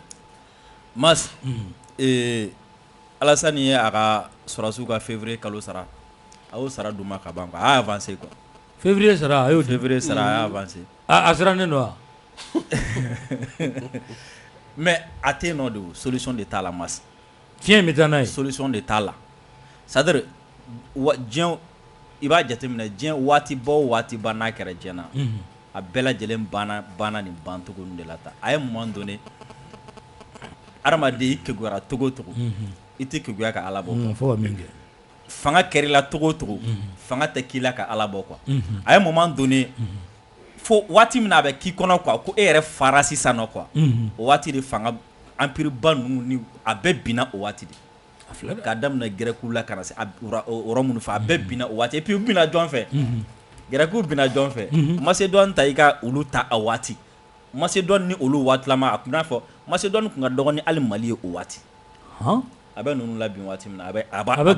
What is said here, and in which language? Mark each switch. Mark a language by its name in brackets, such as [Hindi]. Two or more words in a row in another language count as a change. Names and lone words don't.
[Bambara] Mas Alassane ye a ka sɔrɔdasiw ka février kalo sara a y'o sara d'u ma ka ban quoi a y'a avancé quoi février sara a y'o février sara a y'a avancé a sirannen don wa mais a tɛ yen nɔ de solution de t'a la Mas fiɲɛ bɛ taa n'a ye solution de t'a la [French] c'est à dire [Bambara] diɲɛ i b'a jateminɛ diɲɛ waati bɔ o waati ba n'a kɛra diɲɛ na a bɛɛ lajɛlen banna nin bancogo de la tan a ye [French] moment donné [Bambara] adamaden i kekuyara togo o togo i tɛ keguya ka Ala bɔ fo ka min kɛ fanga kɛr'i la togo o togo fanga tɛ k'i la ka Ala bɔ quoi a ye [French] moment donné [Bambara] fo waati min na a bɛ k'i kɔnɔ quoi ko e yɛrɛ fara sisan nɔ quoi o waati de fanga empire ba ninnu ni a bɛɛ binna o waati de k'a daminɛ Gɛrɛkiw la ka na se yɔrɔ minnu fɛ a bɛɛ binna o waati [French] et puis [Bambara] u binna jɔn fɛ Gɛrɛkiw binna jɔn fɛ Macédoine ta i ka olu ta a waati Macédoine ni olu waatilama a kun n'a fɔ Macédoine kun ka dɔgɔ ni hali Mali ye o waati a bɛ ninnu labin waati min na a bɛ